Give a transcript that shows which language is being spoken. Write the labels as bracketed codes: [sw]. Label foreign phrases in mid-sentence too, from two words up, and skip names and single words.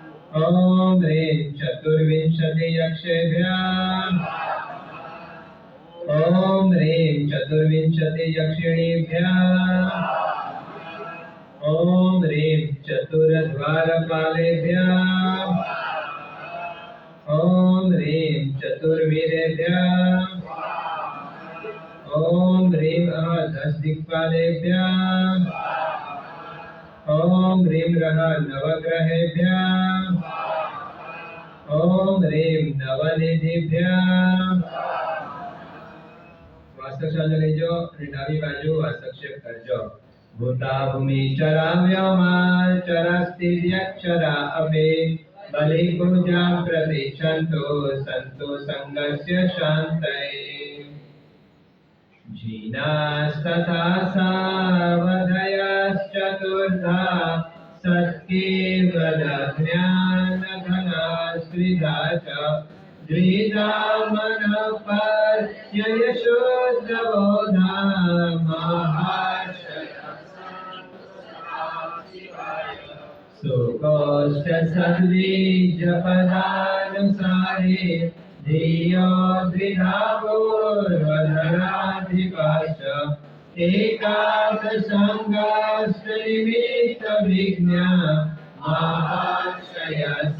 [sa] ओम ह्रीं चतुर्विंशति यक्षेभ्यः ॐ ह्रीं चतुर्विंशति यक्षिणीभ्यः ॐ ह्रीं चतुरद्वारपालेभ्यः ॐ ह्रीं चतुर्वीरेभ्यः ॐ ह्रीं दशदिक्पालेभ्यः ॐ ह्रीं नवग्रहेभ्यः ॐ ह्रीं नवनिधिभ्यः [gu] વાસ્તક્ષાને લેજો અને ડાબી બાજુ વાસ્તક્ષેપ કરજો. [sa] ભૂતા ભૂમિ ચરા વ્યોમા ચરાસ્તિર્યક્ષરા અપે બલિ પૂજા પ્રતિષ્ઠન્તો સંતો સંગસ્ય શાંતये જીનાસ્તથા સાવધયશ્ચતુર્ધા સત્કેવલज्ञानघना स्त्रिधा च द्विधा मनःपर्ययशुद्धबोधा महाशया सुकोष्ठसद्वीजपदानुसारे धियो द्विधा पूर्वधराधिपाश्च एकादशाङ्गाष्टनिमित्तविज्ञा महाशया